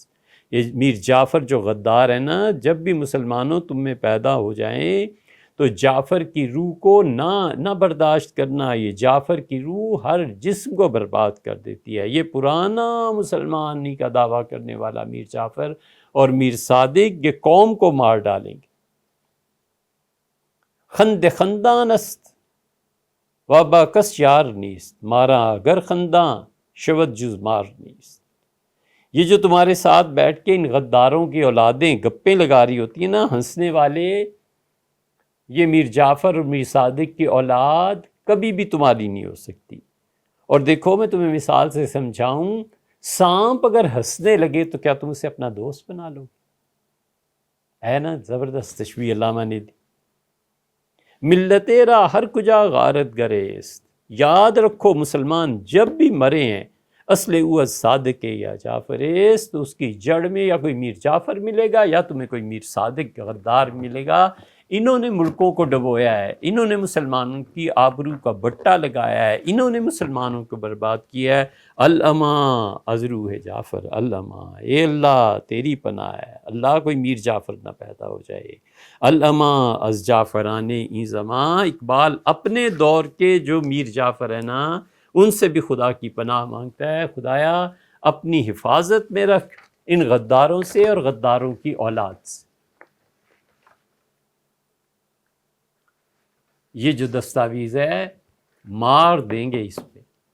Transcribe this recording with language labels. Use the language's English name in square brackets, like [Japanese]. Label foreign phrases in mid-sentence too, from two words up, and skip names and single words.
[Urdu] یہ میر جعفر جو غدار ہے نا، جب بھی مسلمانوں تم میں پیدا ہو جائیں تو جعفر کی روح کو نہ برداشت کرنا، یہ جعفر کی روح ہر جسم کو برباد کر دیتی ہے۔ یہ پرانا مسلمانی کا دعویٰ کرنے والا میر جعفر اور میر صادق یہ قوم کو مار ڈالیں گے۔ [Persian] خند خندان است وابا کس یار نیست، مارا اگر خندان شود جز مار نیست۔ [Urdu] یہ جو تمہارے ساتھ بیٹھ کے ان غداروں کی اولادیں گپیں لگا رہی ہوتی ہیں نا، ہنسنے والے، یہ میر جعفر اور میر صادق کی اولاد کبھی بھی تمہاری نہیں ہو سکتی۔ اور دیکھو میں تمہیں مثال سے سمجھاؤں، سانپ اگر ہنسنے لگے تو کیا تم اسے اپنا دوست بنا لو گے؟ ہے نا زبردست تشبیہ علامہ نے دی۔ [Persian] ملت را ہر کجا غارت گریست، [Urdu] یاد رکھو مسلمان جب بھی مرے ہیں [Persian] اصل او از صادق یا جعفر است، [Urdu] تو اس کی جڑ میں یا کوئی میر جعفر ملے گا یا تمہیں کوئی میر صادق غدار ملے گا۔ انہوں نے ملکوں کو ڈبویا ہے، انہوں نے مسلمانوں کی آبرو کا بٹا لگایا ہے، انہوں نے مسلمانوں کو برباد کیا ہے۔ [Persian] الامان از روح جعفر، الامان، [Urdu] اے اللہ تیری پناہ ہے، اللہ کوئی میر جعفر نہ پیدا ہو جائے۔ [Persian] الامان از جعفران این زمان، [Urdu] اقبال اپنے دور کے جو میر جعفر ہیں نا، ان سے بھی خدا کی پناہ مانگتا ہے، خدایا اپنی حفاظت میں رکھ ان غداروں سے اور غداروں کی اولاد سے۔ یہ جو دستاویز ہے مار دیں گے اس پہ۔